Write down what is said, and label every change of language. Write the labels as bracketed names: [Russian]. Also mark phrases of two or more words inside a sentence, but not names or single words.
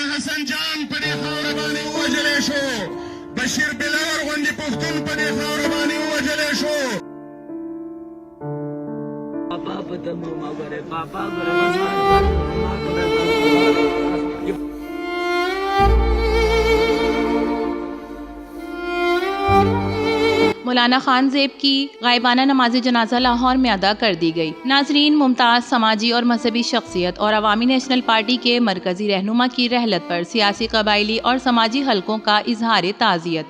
[Pashto] حسن جان په دې خاوره باندې ووژلی شو، بشیر بلور غوندې پښتون په دې خاوره باندې ووژلی شو. پاپا پتنگو ما کرے پاپا کرے [Urdu] مولانا خان زیب کی غائبانہ نماز جنازہ لاہور میں ادا کر دی گئی. ناظرین، ممتاز سماجی اور مذہبی شخصیت اور عوامی نیشنل پارٹی کے مرکزی رہنما کی رحلت پر سیاسی، قبائلی اور سماجی حلقوں کا اظہار تعزیت.